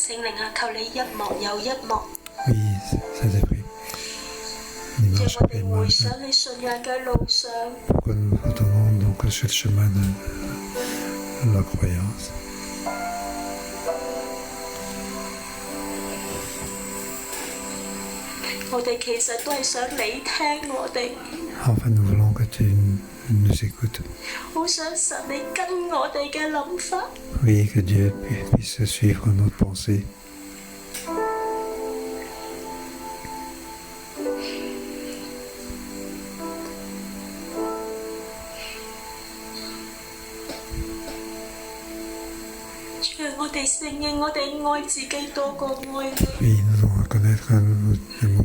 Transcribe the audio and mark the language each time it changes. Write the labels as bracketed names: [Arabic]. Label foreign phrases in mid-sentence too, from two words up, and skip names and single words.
[Cantonese] 靈啊，求你一幕又一幕， [French] Oui, Saint-Esprit. [Cantonese] 讓 [French] Dimanche [Cantonese] 我 [French] après [Cantonese] 哋回 [French] dimanche, [Cantonese] 想你信仰嘅路上， [French] pourquoi nous retournons donc sur le chemin de la croyance. [Cantonese] 我哋其實都係想你聽我哋， [French] Enfin, nous voulons que tu nous écoutes. [Cantonese] 好想神你跟我哋嘅諗法。 [French] Oui, que Dieu puisse suivre notre pensée. [Cantonese] 主啊，我哋承認我哋愛自己多過愛你， [French] Oui, nous devons reconnaître que nous aimons